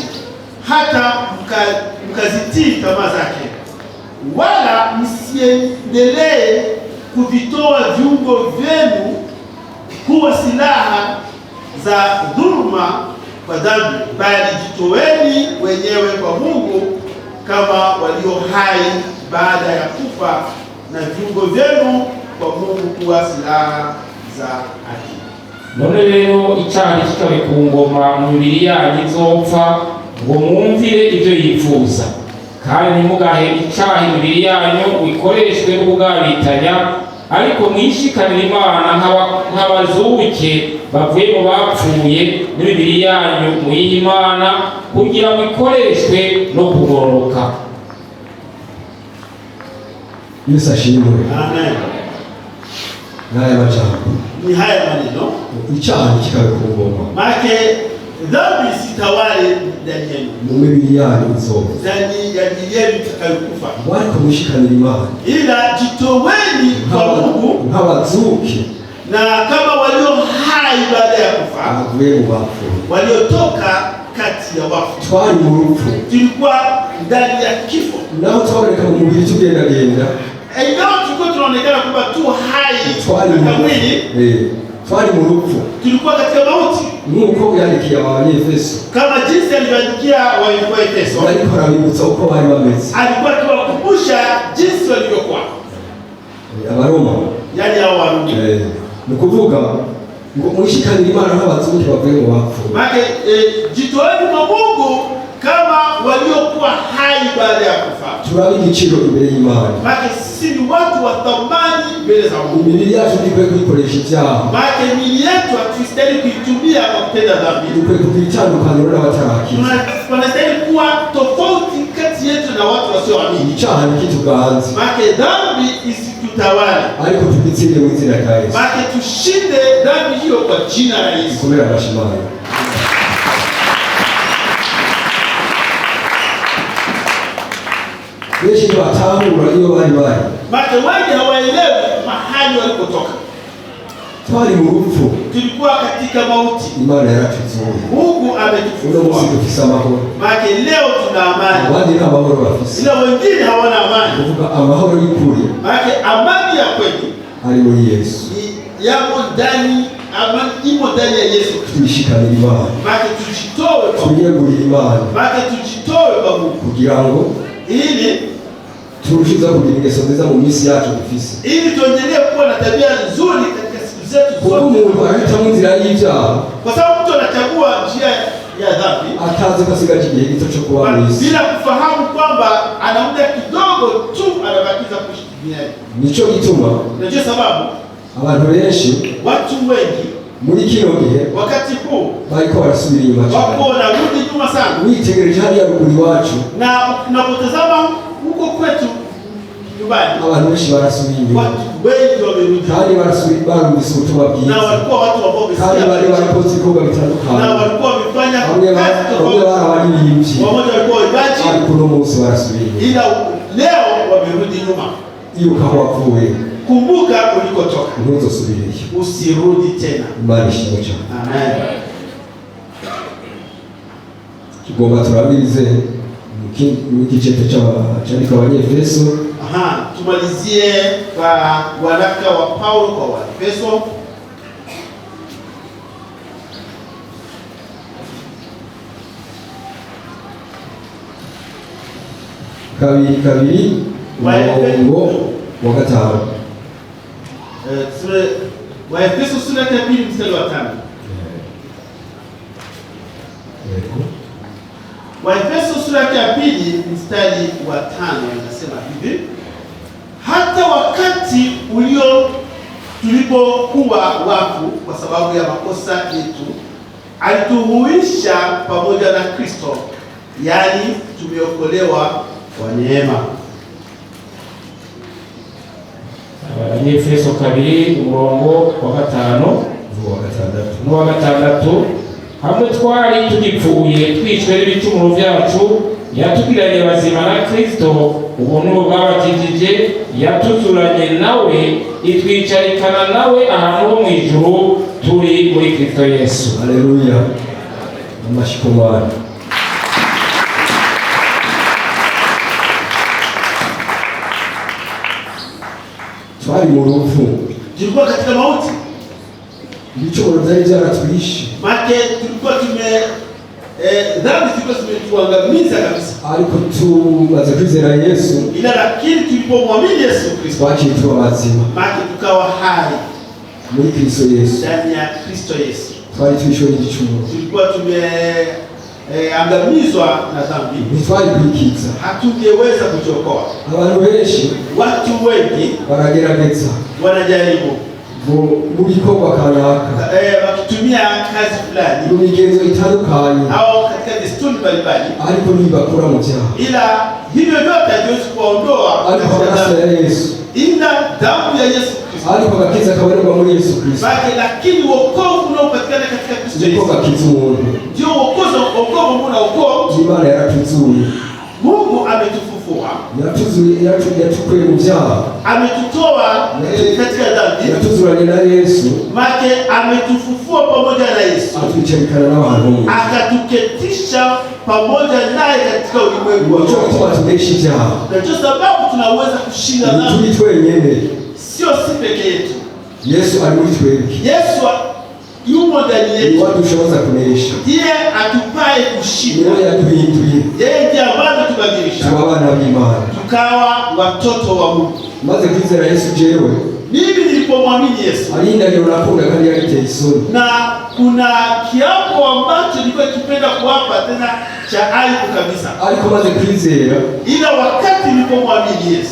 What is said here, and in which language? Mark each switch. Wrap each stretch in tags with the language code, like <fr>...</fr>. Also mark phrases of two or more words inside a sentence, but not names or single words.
<sw>hata mkazitii tamaa zake, wala msiendelee kuvitoa viungo vyenu kuwa silaha za dhuluma kwa dhambi, bali jitoweni wenyewe kwa Mungu kama walio hai baada ya kufa, na viungo vyenu kwa Mungu kuwa silaha za haki.</sw> <rn>None rero icyaha kikabe ku ngoma mu mibiri yanyu izopfa, ngo mwumvire ibyo yifuza, kandi ntimugahe icyaha imibiri yanyu ikoreshwe n'ubugabitanya, ariko mwishikanire Imana nk'abazuke bavuye mu bapfuye, n'imibiri yanyu muyihe Imana kugira ngo ikoreshwe no kugororoka. Yesu ashimwe. Amen. Naya majambo.</rn> <sw>Ni haya maneno.</sw> <rn>Icyaha kikabe ku ngoma.</rn> <sw>Maana dhambi sitawale ndani yenu.</sw> <rn>Mu mibiri yanyu izopfa.</rn> <sw>Ndani ya miili yenu itakayokufa.</sw> <rn>Ariko mushikanire Imana.</rn> <sw>Ila jitoweni kwa Mungu</sw> <rn>nk'abazuke.</rn> <sw>Na kama walio hai baada ya kufa.</sw> <rn>Bavuye mu bapfuye.</rn> <sw>Waliotoka kati ya wafu.</sw> <rn>Twari mu rupfu.</rn> <sw>Tulikuwa ndani ya kifo.</sw> <rn>Naho twaboneka mu mubiri tugendagenda.</rn> <sw>Ingawa tulikuwa tunaonekana kwamba tu hai katika mwili,</sw> <rn>twari mu rupfu,</rn> <sw>tulikuwa katika mauti,</sw> <rn>nk'uko yandikiye Abanyefeso,</rn> <sw>kama jinsi alivyoandikia Waefeso.</sw> <rn>ariko arabibutsa uko bari bameze.</rn> <sw>Alikuwa akiwakumbusha jinsi walivyokuwa.</sw> <rn>Abaroma,</rn> <sw>yani hao Warumi.</sw> <rn>Ni kuvuga ngo mushikanire Imana nk'abazuke bavuye mu bapfuye.</rn> <sw>Maana jitoeni kwa Mungu kama waliokuwa hai baada ya kufa.</sw> <rn>Turabe igiciro imbere y'Imana.</rn> <sw>Maana sisi ni watu wa thamani mbele za Mungu.</sw> <rn>Imibiri yacu ntikwiye kuyikoresha ibyaha.</rn> <sw>Maana miili yetu hatustahili kuitumia kwa kutenda dhambi.</sw> <rn>Dukwiye kugira itandukaniro n'abatarakizwa.</rn> <sw>Tunastahili kuwa tofauti kati yetu na watu wasioamini.</sw> <rn>Icyaha nikituganze.</rn> <sw>Maana dhambi isitutawale.</sw> <rn>Ariko tugitsinde mu izina rya Yesu.</rn> <sw>Maana tushinde dhambi hiyo kwa jina la Yesu.</sw> <rn>Kubera amashimano. benshi batahura iyo bari bari.</rn> <sw>Maana wengi hawaelewi mahali walipotoka.</sw> <rn>Twari mu rupfu,</rn> <sw>Tulikuwa katika mauti.</sw> <rn>Imana yaratuzuye.</rn> <sw>Mungu Uno ametufufua.</sw> <rn>musi dufise amahoro.</rn> <sw>Maana leo tuna amani.</sw> <rn>Abandi nta mahoro bafise.</rn> <sw>Ila wengine hawana amani.</sw> <rn>Kuvuga amahoro y'ukuri</rn> <sw>Maana amani ya kweli</sw> <rn>ari muri Yesu.</rn> <sw>yamo ndani, amani imo ndani ya Yesu Kristo.</sw> <rn>Twishikanira Imana.</rn> <sw>Maana tujitoe kwa Mungu.</sw> <rn>Tuyegurira Imana.</rn> <sw>Maana tujitoe kwa Mungu.</sw> <rn>Kugira ngo</rn> <sw>Ili</sw> <rn>turushize kugira ingeso nziza mu minsi yacu dufise.</rn> <sw>Ili tuendelee kuwa na tabia nzuri katika siku zetu</sw> <rn>Kuko</rn> <sw>zote.</sw> <rn>umuntu ahitamo inzira y'ibyaha,</rn> <sw>Kwa sababu mtu anachagua njia ya dhambi</sw> <rn>atazi ko asigaje igihe gito cyo kuba mu isi.</rn> <sw>bila kufahamu kwamba ana muda kidogo tu anabakiza kuishi duniani.</sw> <rn>Nico gituma</rn> <sw>Ndio sababu</sw> <rn>abantu benshi</rn> <sw>watu wengi</sw> <rn>muri kino gihe</rn> <sw>wakati huu</sw> <rn>bariko barasubira inyuma cyane.</rn> <sw>wako wanarudi nyuma sana,</sw> <rn>Witegereje hariya ruguru iwacu,</rn> <sw>na unapotazama huko kwetu nyumbani</sw> <rn>abantu benshi barasubira inyuma</rn> <sw>watu wengi wamerudi,</sw> <rn>kandi barumvise ubutumwa</rn> <sw>na</sw> <rn>bwiza,</rn> <sw>walikuwa watu ambao</sw> <rn>kandi bari</rn> <sw>wamesikia,</sw> <rn>barakoze ibikorwa</rn> <sw>na</sw> <rn>bitandukanye.</rn> <sw>walikuwa wamefanya</sw> <rn>Bamwe</rn> <sw>kazi tofauti,</sw> <rn>barabaririmbyi,</rn> <sw>wamoja walikuwa waibaji,</sw> <rn>ariko uno munsi barasubira inyuma.</rn> <sw>ila leo wamerudi nyuma.</sw> <rn>Ibuka aho wavuye,</rn> <sw>Kumbuka ulikotoka,</sw> <rn>ntuzosubireyo.</rn> <sw>usirudi tena.</sw> <rn>Imana ishimwe cyane. Amen. Tugomba turabirize mu gice cyandika Abanyefeso.</rn> <sw>Tumalizie kwa waraka wa Paulo kwa Waefeso.</sw> <rn>Kabiri umurongo wa 5.</rn> <sw>Waefeso sura ya 2 mstari wa 5. Waefeso sura ya 2 mstari wa 5 inasema hivi: hata wakati tulipokuwa wafu kwa sababu ya makosa yetu, alituhuisha pamoja na Kristo, yaani tumeokolewa kwa neema.</sw> <rn>Efeso 2 umurongo wa 5 n'uwa 6. Hamwe twari tugipfuye twishwe n'ibicumuro byacu, yatugiranye bazima na Kristo, ubuntu bwabakijije, yatuzuranye nawe, itwicarikana nawe ahantu ho mu ijuru, turi muri Kristo Yesu. Haleluya. Amashikomana. Twari mu rupfu,</rn> <sw>Tulikuwa katika mauti,</sw> <rn>ibicumuro byari byaratwishe,</rn> <sw>maana tulikuwa dhambi zilikuwa zimetuangamiza kabisa,</sw> <rn>ariko tumaze kwizera Yesu,</rn> <sw>ila lakini tulipomwamini Yesu Kristo</sw> <rn>twaciye tuba bazima</rn> <sw>maana tukawa hai</sw> <rn>muri Kristo Yesu.</rn> <sw>ndani ya Kristo Yesu.</sw> <rn>Twari twishwe n'igicumuro,</rn> <sw>Tulikuwa tumeangamizwa na dhambi,</sw> <rn>ntitwari kwikiza.</rn> <sw>hatungeweza kujiokoa.</sw> <rn>Abantu benshi</rn> <sw>Watu wengi</sw> <rn>baragerageza</rn> <sw>wanajaribu</sw> <rn>mu bikorwa kanaka,</rn> <sw>wakitumia kazi fulani</sw> <rn>mu migenzo itandukanye,</rn> <sw>au katika desturi mbalimbali,</sw> <rn>ariko ntibakura mu byaha.</rn> <sw>ila hivyo vyote haviwezi kuwaondoa</sw> <rn>Ariko</rn> <sw>katika</sw> <rn>amaraso</rn> <sw>dhambi,</sw> <rn>ya Yesu,</rn> <sw>ila damu ya Yesu Kristo.</sw> <rn>ariko agakiza kabonerwa muri Yesu Kristo,</rn> <sw>Lakini wokovu unaopatikana katika Kristo</sw> <rn>niko Yesu gakiza umuntu.</rn> <sw>ndio wokovu unaokoa.</sw> <rn>Imana yaratuzuye,</rn> <sw>Mungu ametufufua,</sw> <rn>yatukuye mu byaha,</rn> <sw>ametutoa katika dhambi,</sw> <rn>yatuzuranye na Yesu,</rn> <sw>make ametufufua pamoja na Yesu,</sw> <rn>atwicarikana n'abantu,</rn> <sw>akatuketisha pamoja naye katika ulimwengu wa</sw> <rn>nico</rn> <sw>roho.</sw> <rn>gituma tunesha ibyaha.</rn> <sw>Na ndio sababu tunaweza kushinda dhambi,</sw> <rn>Turi twenyene,</rn> <sw>sio si peke yetu.</sw> <rn>Yesu ari muri twebwe,</rn> <sw>Yesu yumo ndani yetu,</sw> <rn>wadushoboza kunesha,</rn> <sw>ndiye atupaye kushinda.</sw> <rn>niwe yaduhinduye</rn> <sw>Yeye ndiye ambaye tubadilisha</sw> <rn>tuba abana b'Imana.</rn> <sw>tukawa watoto wa Mungu.</sw> <rn>Maze kwizera Yesu jewe,</rn> <sw>Mimi nilipomwamini Yesu,</sw> <rn>ari indahiro nakunda kandi yariteye isoni,</rn> <sw>na kuna kiapo ambacho nilikuwa nikipenda kuwapa tena cha aibu kabisa,</sw> <rn>ariko maze kwizera,</rn> <sw>ila wakati nilipomwamini Yesu,</sw>